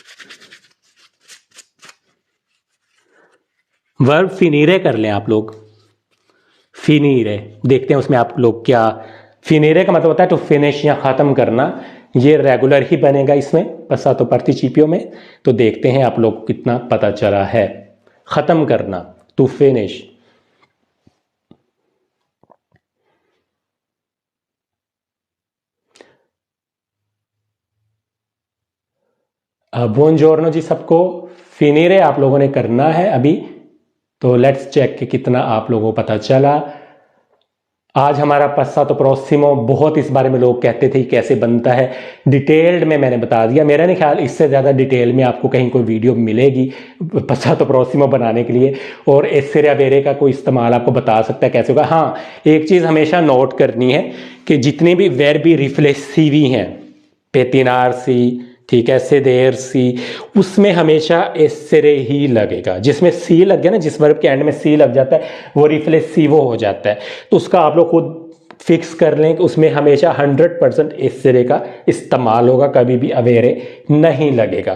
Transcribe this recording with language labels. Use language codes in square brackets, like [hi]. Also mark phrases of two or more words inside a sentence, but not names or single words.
[hi] वर्ब फिनीरे कर लें आप लोग, फिनीरे, देखते हैं उसमें आप लोग क्या। फिनीरे का मतलब होता है [en] to finish [hi] या ख़त्म करना, ये रेगुलर ही बनेगा इसमें [it] passato participio [hi] में। तो देखते हैं आप लोग कितना पता चला है। ख़त्म करना, [en] to finish. [hi] बुongiorno जी सबको। फिनीरे आप लोगों ने करना है अभी, तो [en] let's check [hi] कि कितना आप लोगों को पता चला। आज हमारा [it] passato prossimo, [hi] बहुत इस बारे में लोग कहते थे कैसे बनता है, डिटेल्ड में मैंने बता दिया। मेरा नहीं ख्याल इससे ज़्यादा डिटेल में आपको कहीं कोई वीडियो मिलेगी [it] passato prossimo [hi] बनाने के लिए, और [it] essere avere [hi] का कोई इस्तेमाल आपको बता सकता है कैसे होगा। हाँ, एक चीज़ हमेशा नोट करनी है कि जितने भी [it] verbi riflessivi [hi] हैं, pettinarsi, ठीक है, sedersi, उसमें हमेशा एसेरे ही लगेगा। जिसमें सी लग गया ना, जिस वर्ब के एंड में सी लग जाता है वो रिफ्लेक्सिवो हो जाता है। तो उसका आप लोग खुद फिक्स कर लें कि उसमें हमेशा 100% एसेरे का इस्तेमाल होगा, कभी भी अवेरे नहीं लगेगा।